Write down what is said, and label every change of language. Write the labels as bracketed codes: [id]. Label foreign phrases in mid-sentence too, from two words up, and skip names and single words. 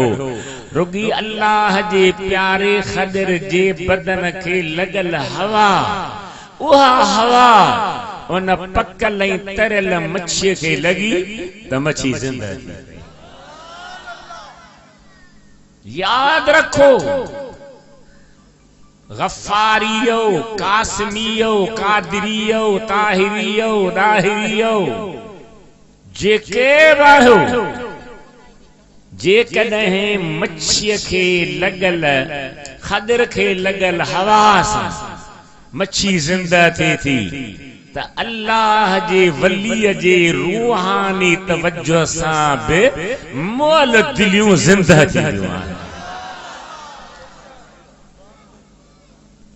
[sd] रुगी अल्लाह जे प्यारे खदिर जे बदन खे लॻल हवा, उहा हवा उन पकल ऐं तरियल मच्छीअ खे लॻी त मच्छी ज़िंदह थी। याद रखो, गफ़ारियो, कासिमियो, कादरियो, ताहिरियो, दाहिरियो, जेके बाहो, जेकॾहिं मच्छीअ खे लॻल, खदिर खे लॻल हवा सां मच्छी ज़िंदह थिए थी त अल्लाह जे वलीअ जे रूहानी तवज्जो सां बि मुअल दिलियूं ज़िंदह थींदियूं आहिनि।